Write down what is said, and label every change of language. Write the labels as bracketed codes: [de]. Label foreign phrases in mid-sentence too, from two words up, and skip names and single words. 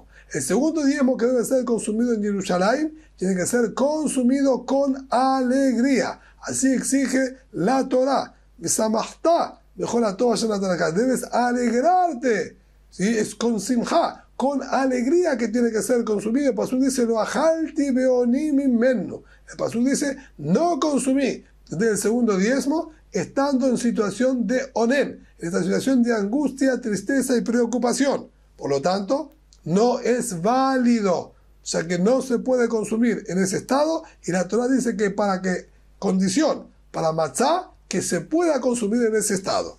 [es] El segundo diezmo que debe ser consumido en Jerusalén tiene que ser consumido con alegría. Así exige la Torá. Debes alegrarte. ¿Sí? Es con simja, con alegría que tiene que ser consumido. El pasuk dice, [he] לא אכלתי באני ממנו. [es] El pasuk dice, no consumí del segundo diezmo estando en situación de onen, en esta situación de angustia, tristeza y preocupación. Por lo tanto, no es válido, o sea que no se puede consumir en ese estado, y la Torá dice que condición para matzá, que se pueda consumir en ese estado.